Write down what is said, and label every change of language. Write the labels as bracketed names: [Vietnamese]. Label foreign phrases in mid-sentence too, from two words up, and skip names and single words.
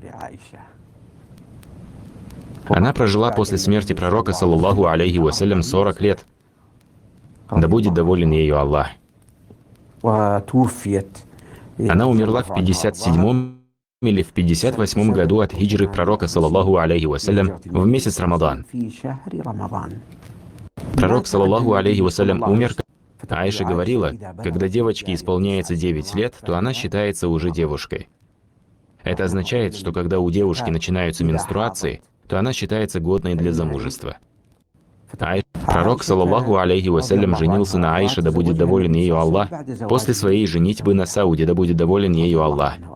[Russian] Она прожила после смерти пророка, [Arabic] صلى الله عليه وسلم, [Russian] 40 лет. Да будет доволен ею Аллах. Она умерла в 57-м или в 58-м году от хиджры пророка, [Arabic] صلى الله عليه وسلم, [Russian] в месяц Рамадан. [Arabic] Пророк, صلى الله عليه وسلم, [Russian] умер. Аиша говорила, когда девочке исполняется 9 лет, то она считается уже девушкой. Это означает, что когда у девушки начинаются менструации, то она считается годной для замужества. Пророк, [Arabic] صلى الله عليه وسلم, [Russian] женился на Аише, да будет доволен ею Аллах, после своей женитьбы на Сауде, да будет доволен ею Аллах.